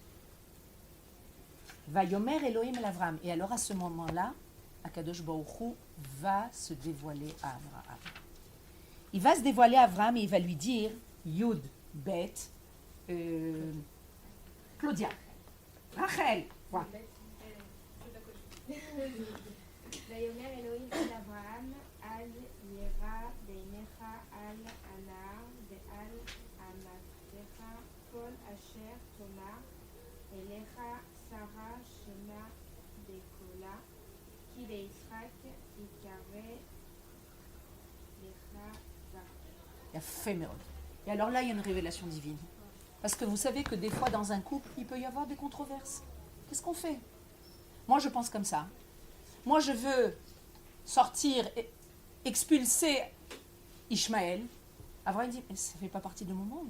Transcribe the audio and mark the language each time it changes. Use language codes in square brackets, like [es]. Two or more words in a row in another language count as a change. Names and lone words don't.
[he] ויאמר אלוהים אל אברם. [fr] Et alors à ce moment-là, [he] הקדוש ברוך הוא [fr] va se dévoiler à Avraham. Il va se dévoiler à Avraham et il va lui dire, Yud, Bet, Claudia, Rachel, voilà. [he] ויאמר אלוהים אל אברהם אל ירא בעיניך על הנער ועל אמתך כל אשר תאמר אליך שרה שמה בקולה כי ליצחק יקרא לך זרע. יפה מאוד. [fr] Et alors là, il y a une révélation divine. Parce que vous savez que des fois, dans un couple, il peut y avoir des controverses. Qu'est-ce qu'on fait? Moi, je pense comme ça. Moi, je veux sortir, expulser Ishmaël. Abraham dit, mais ça ne fait pas partie de mon monde.